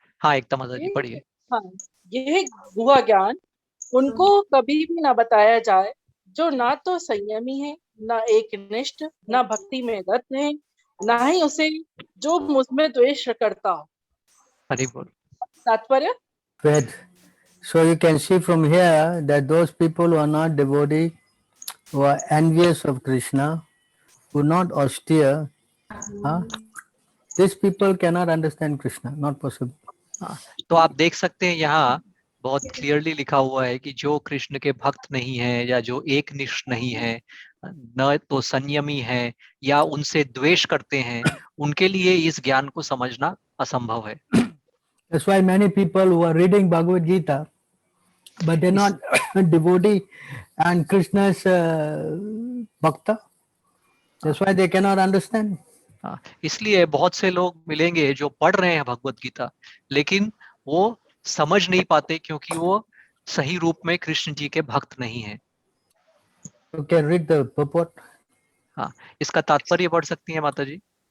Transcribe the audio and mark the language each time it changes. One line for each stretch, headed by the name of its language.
Hindi: हाँ, एकता माता जी पढ़िए। हाँ, यह गुहा ज्ञान उनको कभी भी ना बताया जाए जो ना तो संयमी है, ना एकनिष्ठ, ना भक्ति में रत है, ना ही उसे जो मुझमें द्वेष करता हो। हरि बोल। तात्पर्य,
English: Right. So you can see from here that those people who are not devotee, who are envious of Krishna, who are not austere, these people cannot understand Krishna, not possible.
Hindi: हाँ, तो आप देख सकते हैं यहाँ बहुत क्लियरली लिखा हुआ है कि जो कृष्ण के भक्त नहीं है, या जो एकनिष्ठ नहीं है, न तो संयमी है, या उनसे द्वेष करते हैं, उनके लिए इस ज्ञान को समझना असंभव है।
English: That's why many people who are reading Bhagavad Gita, but they're not devotee and Krishna's bhakta. That's why they cannot understand.
Hindi: हाँ, इसलिए बहुत से लोग मिलेंगे जो पढ़ रहे हैं भगवत गीता, लेकिन वो समझ नहीं पाते क्योंकि वो सही रूप में कृष्ण जी के भक्त नहीं है।
English: You can read the purport.
Hindi: हाँ, इसका तात्पर्य पढ़ सकती हैं माता जी?